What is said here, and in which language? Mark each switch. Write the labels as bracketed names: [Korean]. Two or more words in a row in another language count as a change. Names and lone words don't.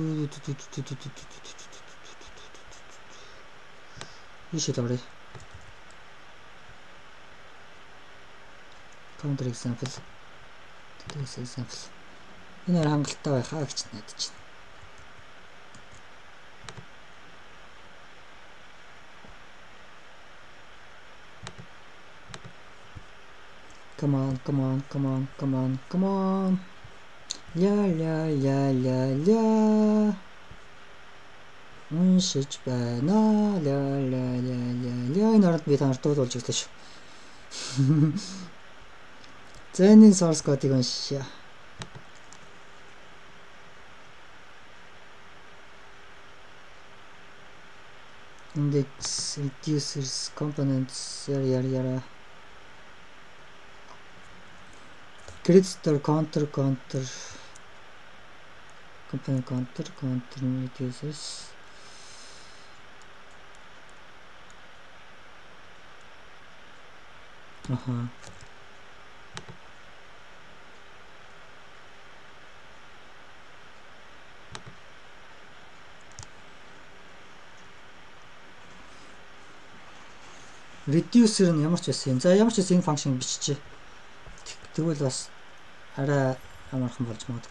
[English] should already counter example. Today's example. [Mongolian] Энэ хангалттай байхаа гэж найдаж байна. [English] Come on, come on, come on, come on, come on. Ля ля ля ля ля. [Mongolian] Уншиж байна. Ля ля ля ля ля. Энэ орнд би танарт дуулж өглөө шүү. За энэ [English] source code- [Mongolian] ыг уншия. [English] Index, reducers, components, yara. Grid store, counter, component counter, reducers. [Mongolian] Reducer нь ямар ч байсан юм. За ямар ч байсан энэ function биччихье. Тэгвэл бас арай амархан болж магадгүй.